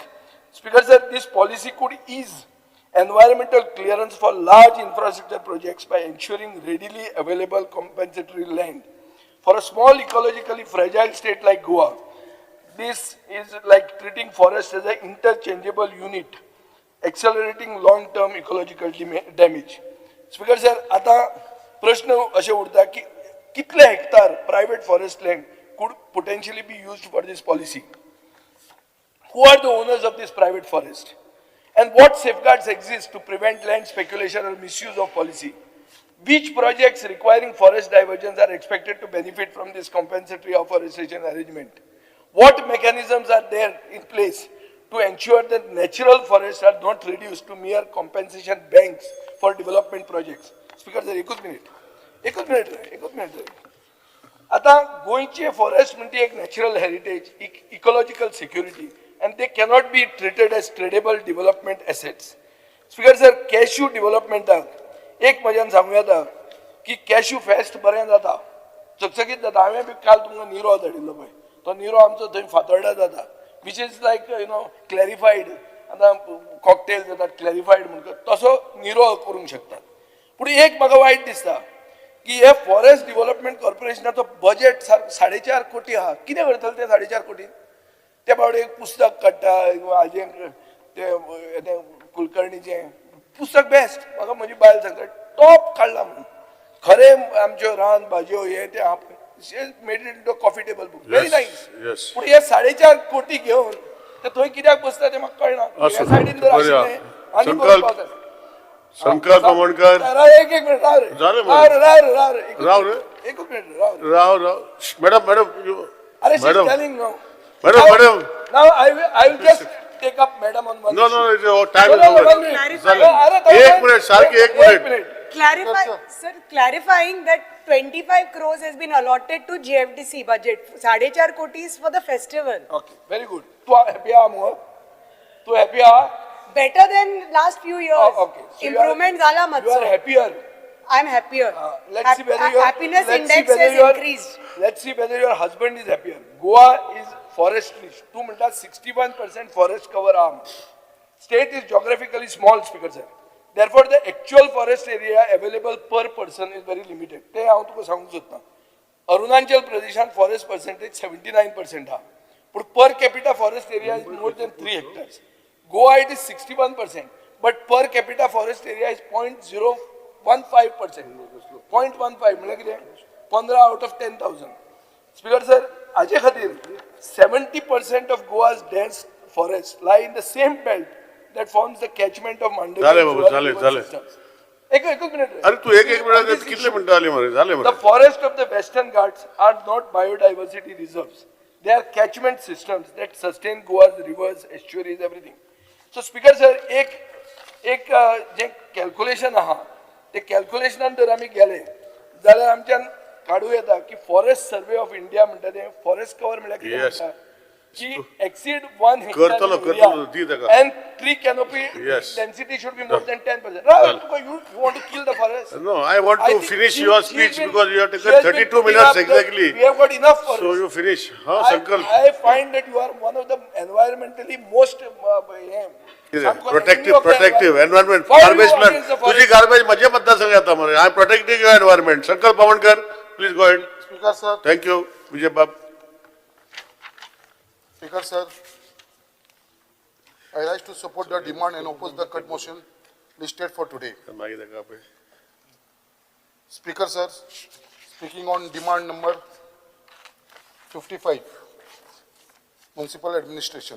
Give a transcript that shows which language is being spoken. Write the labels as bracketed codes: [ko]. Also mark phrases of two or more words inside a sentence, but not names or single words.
[en] Speaker sir, this policy could ease environmental clearance for large infrastructure projects by ensuring readily available compensatory land. For a small ecologically fragile state like Goa, this is like treating forest as an interchangeable unit, accelerating long-term ecological damage. Speaker sir, [kok] आता प्रश्न असे उरता की कितले हेक्टर [en] private forest land could potentially be used for this policy? Who are the owners of this private forest? And what safeguards exist to prevent land speculation or misuse of policy? Which projects requiring forest diversions are expected to benefit from this compensatory afforestation arrangement? What mechanisms are there in place to ensure that natural forests are not reduced to mere compensation banks for development projects? Speaker sir, [kok] एकूच मिनिट. आता गोंयचे फॉरेस्ट म्हणजे एक [en] natural heritage, ecological security and they cannot be treated as tradable development assets. Speaker sir, [kok] कॅश्यू डेव्हलपमेंटाक एक मजान सांगूं येता की [en] cashew fest [kok] बरें जाता चकचकीत जाता हांवें बी काल तुमकां निरो धाडिल्लो पळय तो निरो आमचो थंय फातोर्डा जाता [en] which is like clarified [kok] आतां कॉकटेल जातात क्लॅरिफायड म्हणून तसो निरो करूंक शकतात पूण एक म्हाका वायट दिसता की हे फॉरेस्ट डेव्हलपमेंट कॉर्पोरेशनाचो बजेट 4.5 कोटी आहा कितें करतले ते 4.5 कोटी ते बाबडे एक पुस्तक काडटा हाजें ते कुलकर्णीचें पुस्तक बेस्ट म्हाका म्हजी बायल सांगता टॉप काडला म्हणून खरें आमच्यो रान भाजयो हे ते [en] made it into coffee table book very nice [kok] पूण हे 4.5 कोटी घेवन ते थंय कित्याक बसता ते म्हाका कळना ह्या सायडीन जर आशिल्लें आनी शंकर बावनकर एक मिनिट राव रे झालं राव रे राव रे राव रे राव रे एक मिनिट राव रे. राव मॅडम मॅडम [en] अरे she's मॅडम telling now. मॅडम Now I will just take up madam on one नो issue. no time No, no, no, one minute. [kok] अरे तो एक मिनिट सारखी एक मिनिट [en] Clarify, sir, clarifying that 25 crores has been allotted to GFDC budget. 4.5 koti is for the festival. Okay, very good. [kok] तू happy आहा मग? तू happy आहा? [en] Better than last few years. Okay. So [kok] Improvement zala [en] You are matso. happier. I'm happier. Let's see whether your Happiness let's see index whether has your- increased. Let's see whether your husband is happier. Goa is forest rich. [kok] तू म्हणता 61% [en] forest cover [kok] आहा. [en] State is geographically small, speaker sir. Therefore, the actual forest area available per person is very limited. [kok] ते हांव तुका सांगूंक सोदता. अरुणाचल प्रदेशात [en] forest percentage [kok] 79% आहा. पण [en] per capita forest area is more than 3 hectares. Goa it is 61%, but per capita forest area is 0.015%. [kok] 0.15 म्हणजे कितें? 15 out of 10,000. [en] Speaker sir, [kok] हाचे खातीर [en] 70% of Goa's dense forests lie in the same belt that forms the catchment of Mandavi. [kok] झाले बाबा झाले एक मिनिट रे. अरे तू एक मिनिट कितले मिनिटं आली मरे झाले [en] The [kok] मरे [en] forest of the Western Ghats are not biodiversity reserves. They are catchment systems that sustain Goa's rivers, estuaries, everything. So, Speaker sir, [kok] एक जे कॅल्क्युलेशन आहा ते कॅल्क्युलेशनान जर आमी गेले जाल्यार आमच्यान काडूं येता की फॉरेस्ट सर्वे ऑफ इंडिया म्हणटा ते [en] forest cover [kok] म्हळ्यार कितें [en] Yes. [kok] म्हणटा की exceed 1 करतलो, दी [en] hectare [kok] ताका. [en] and tree canopy Yes. density should be more than 10%. Right, you want to kill the forest? No, I want to think finish she- your she speech has been- because you have she taken has been 32 putting minutes up the- exactly. We have got enough for So it. you finish. Huh, Sankalp? I find that you are one of the environmentally most Protective environment. Why are you Garbage plant. against the [kok] तुझी [en] forest? [kok] garbage माझ्या मतदारसंघ येता मरे. [en] I am protecting your environment. Sankalp Bawankar, please go ahead. Speaker sir, Thank you, Vijay Bab. Speaker sir, I rise to support the demand and oppose the cut motion listed for today. Speaker sir, speaking on demand number 55, Municipal Administration.